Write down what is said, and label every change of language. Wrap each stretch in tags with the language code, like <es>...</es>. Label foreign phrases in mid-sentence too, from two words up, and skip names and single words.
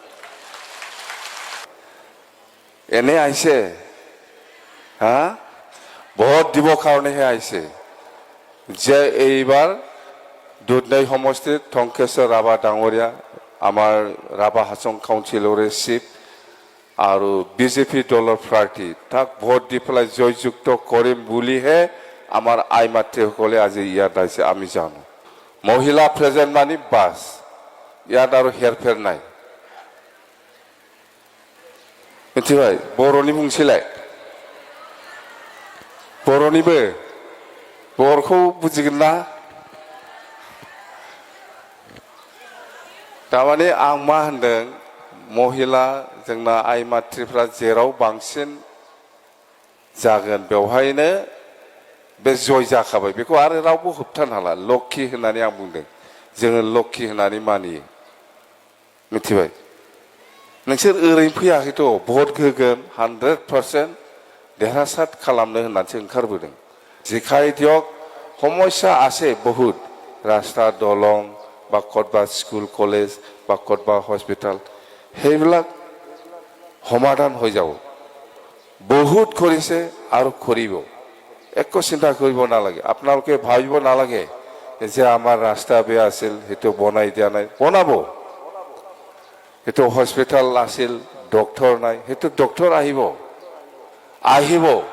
<as>এনে আইছে হা ভোট দিব কাৰণেহে আইছে যে এইবাৰ দুধনৈ সমষ্টিত টংকেশ্বৰ ৰাভা ডাঙৰীয়া আমাৰ ৰাভা হাছং কাউন্সিলৰে চিফ আৰু বিজেপি দলৰ প্ৰাৰ্থী তাক ভোট দি পেলাই জয়যুক্ত কৰিম বুলিহে আমাৰ আই মাতৃসকলে আজি ইয়াত আহিছে আমি জানো মহিলা প্ৰেজেন্ট মানে বাস ইয়াত আৰু হেৰফেৰ নাই</as> <brx>মিथिबाय বर'नि बुंसिलाय बर'निबो बर'खौ बुजिगोन ना तामाने आं मा होनदों महिला जोंना आइ मातृफ्रा जेराव बांसिन जागोन बेवहायनो बे जय जाखाबाय बेखौ आरो रावबो होबथानो हाला लक्ष्मी होननानै आं बुंदों जोङो लक्ष्मी होननानै मानियो मिथिबाय नोंसोर ओरैनो फैयाखैथ' भट होगोन 100% देरहासार खालामनो होननानैसो</brx> <as>ओंखारबोदों জিকাই দিয়ক সমস্যা আছে বহুত ৰাস্তা দলং বা ক'ৰবাত স্কুল কলেজ বা ক'ৰবাত হস্পিটেল সেইবিলাক সমাধান হৈ যাব বহুত কৰিছে আৰু কৰিব একো চিন্তা কৰিব নালাগে আপোনালোকে ভাবিব নালাগে যে আমাৰ ৰাস্তা বেয়া আছিল সেইটো বনাই দিয়া নাই বনাব সেইটো হস্পিটেল আছিল ডক্টৰ নাই সেইটো ডক্টৰ আহিব</as>